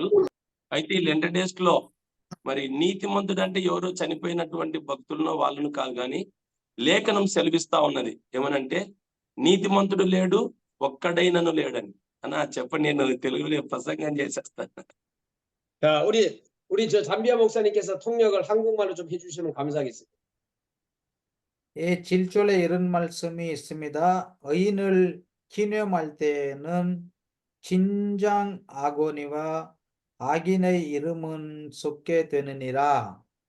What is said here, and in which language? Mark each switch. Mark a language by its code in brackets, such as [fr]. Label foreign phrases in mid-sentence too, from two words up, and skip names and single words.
[te] అయితే ఈ [en] Lent days [te] లో మరి నీతిమంతుడు అంటే ఎవరో చనిపోయినటువంటి భక్తులను వాళ్ళను కాదు, కానీ లేఖనం సెలవిస్తా ఉన్నది ఏమనంటే నీతిమంతుడు లేడు ఒక్కడైనను లేడని. అన్నా చెప్పండి, నేను తెలుగులో ప్రసంగం చేసేస్తాను. [ko] 자, 우리 우리 저 잠비아 목사님께서 통역을 한국말로 좀 해주시면 감사하겠습니다. 이 질줄에 이런 말씀이 있습니다. 의인을 기념할 때는 진장 악언이와 악인의 이름은 쏟게 되느니라.